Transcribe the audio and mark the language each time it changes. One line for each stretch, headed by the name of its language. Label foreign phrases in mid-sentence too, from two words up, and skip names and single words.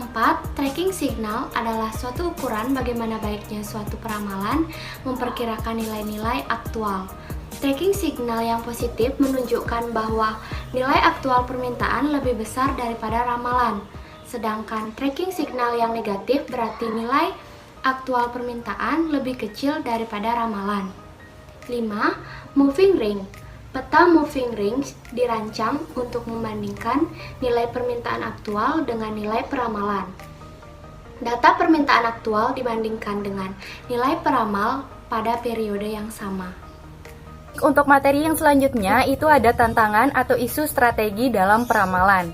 English: Tracking signal
Indonesian: adalah suatu ukuran bagaimana baiknya suatu peramalan memperkirakan nilai-nilai aktual.
English: Tracking signal
Indonesian: yang positif menunjukkan bahwa nilai aktual permintaan lebih besar daripada ramalan, sedangkan
English: tracking signal
Indonesian: yang negatif berarti nilai aktual permintaan lebih kecil daripada ramalan. 5.
English: Moving ring.
Indonesian: Peta
English: moving range
Indonesian: dirancang untuk membandingkan nilai permintaan aktual dengan nilai peramalan. Data permintaan aktual dibandingkan dengan nilai peramal pada periode yang sama. Untuk materi yang selanjutnya itu ada tantangan atau isu strategi dalam peramalan.